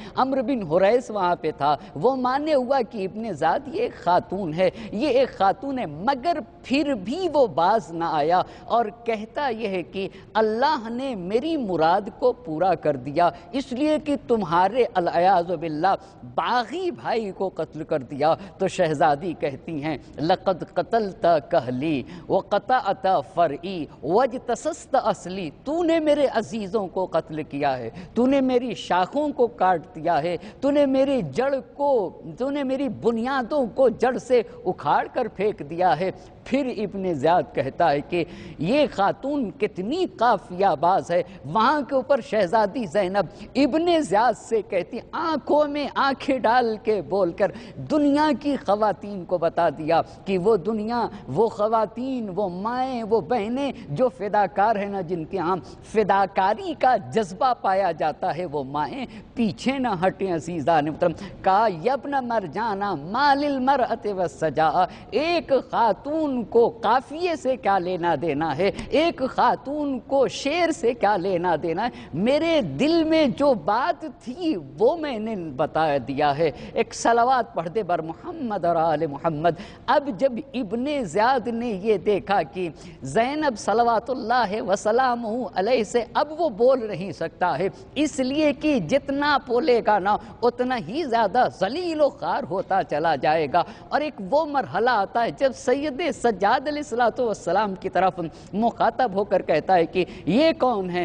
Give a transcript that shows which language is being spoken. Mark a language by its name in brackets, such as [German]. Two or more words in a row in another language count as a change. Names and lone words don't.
[Urdu] عمرو بن حریث وہاں پہ تھا، وہ مانے ہوا کہ ابن زیاد یہ ایک خاتون ہے، یہ ایک خاتون ہے، مگر پھر بھی وہ باز نہ آیا اور کہتا یہ ہے کہ اللہ نے میری مراد کو پورا کر دیا، اس لیے کہ تمہارے [Arabic] العیاذ باللہ [Urdu] باغی بھائی کو قتل کر دیا۔ تو شہزادی کہتی ہیں [Arabic] لقد قتلت کہلی وقطعت فرعی واجتسست اصلی، [Urdu] تو نے میرے عزیزوں کو قتل کیا ہے، تو نے میری شاخوں کو کاٹ دیا ہے، تو نے میری جڑ کو، تو نے میری بنیادوں کو جڑ سے اکھاڑ کر پھینک دیا ہے۔ پھر ابن زیاد کہتا ہے کہ یہ خاتون کتنی قافیہ باز ہے۔ وہاں کے اوپر شہزادی زینب ابن زیاد سے کہتی، آنکھوں میں آنکھیں ڈال کے بول کر دنیا کی خواتین کو بتا دیا کہ وہ دنیا، وہ خواتین، وہ مائیں، وہ بہنیں جو فداکار ہیں نا، جن کے ہاں فداکاری کا جذبہ پایا جاتا ہے، وہ مائیں پیچھے نہ ہٹیں۔ عزیزان محترم، کہا [Arabic] یبن مرجانا ما للمرأۃ والسجاء، [Urdu] ایک خاتون کو قافیے سے کیا لینا دینا ہے، ایک خاتون کو شعر سے کیا لینا دینا ہے، میرے دل میں جو بات تھی وہ میں نے بتا دیا ہے۔ ایک صلوات پڑھ دے بر محمد اور آل محمد۔ اب جب ابن زیاد نے یہ دیکھا کہ زینب [Arabic] صلوات اللہ وسلامہ علیہ [Urdu] سے اب وہ بول نہیں سکتا ہے، اس لیے کہ جتنا بولے گا نا اتنا ہی زیادہ ذلیل و خوار ہوتا چلا جائے گا، اور ایک وہ مرحلہ آتا ہے جب سید سجاد [Arabic] علیہ السلام [Urdu] کی طرف مخاطب ہو کر کہتا ہے کہ یہ کون ہے؟